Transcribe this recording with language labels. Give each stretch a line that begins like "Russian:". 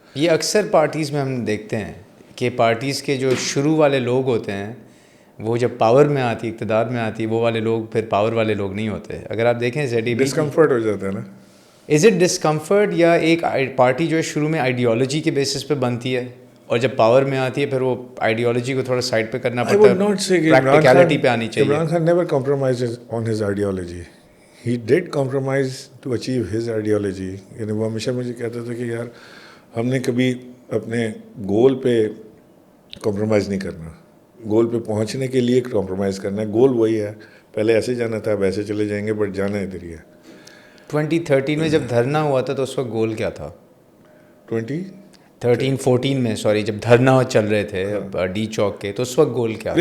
Urdu: یہ اکثر پارٹیز میں ہم دیکھتے ہیں کہ پارٹیز کے جو شروع والے لوگ ہوتے ہیں وہ جب پاور میں آتی, اقتدار میں آتی, وہ والے لوگ پھر پاور والے لوگ نہیں ہوتے. اگر آپ دیکھیں زیڈی بی, ڈسکمفرٹ ہو جاتا ہے نا.
English: is it discomfort,
Urdu: یا ایک پارٹی جو ہے شروع میں آئیڈیالوجی کے بیسس پہ بنتی ہے اور جب پاور میں آتی ہے پھر وہ آئیڈیالوجی کو تھوڑا سائڈ پہ کرنا پڑتا ہے, پریکٹیکلٹی پہ آنی چاہیے.
English: Imran Khan never compromised on his ideology. He did compromise to achieve his ideology.
Urdu: یعنی وہ ہمیشہ مجھے کہتا تھا کہ یار ہم نے کبھی اپنے گول پہ کمپرومائز نہیں کرنا, گول پہ پہنچنے کے لیے کمپرومائز کرنا ہے. گول وہی ہے, پہلے ایسے جانا تھا, اب ایسے چلے جائیں گے, بٹ جانا ادھر ہی ہے. 2013 میں جب دھرنا ہوا تھا تو اس وقت گول کیا تھا؟ 2014 میں, سوری, جب دھرنا چل رہے تھے ڈی چوک کے, تو اس وقت گول کیا تھا؟